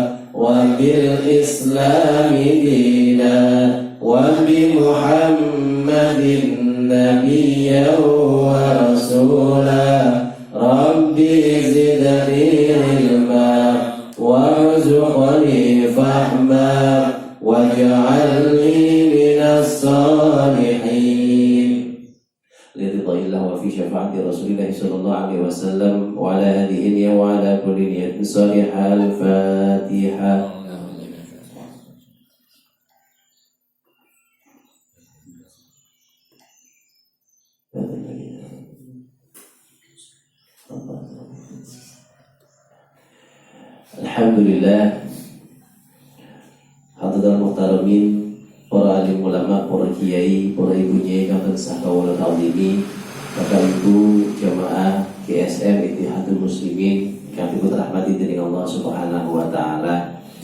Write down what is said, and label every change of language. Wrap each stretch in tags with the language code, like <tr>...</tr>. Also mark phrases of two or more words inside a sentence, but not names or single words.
<ar>وبالإسلام دينا وبمحمد نبيا ورسولا ربي زدني علما وارزقني فهما واجعلني من الصالحين لرضا الله وفي شفاعة رسول الله صلى الله عليه وسلم وعلى هذه النية وعلى كل نية صالحة. الفاتحة.</ar> <jv>Alhamdulillah,</jv> <ar>حاضرين محترمين,</ar> <jv>para alim ulama, para kiai, para ibu nyai kang sakawula taulimi, Bapak Ibu jamaah GSM Ittihadul Muslimin kang dirahmati dening Allah</jv> <ar>سبحانه وتعالى.</ar>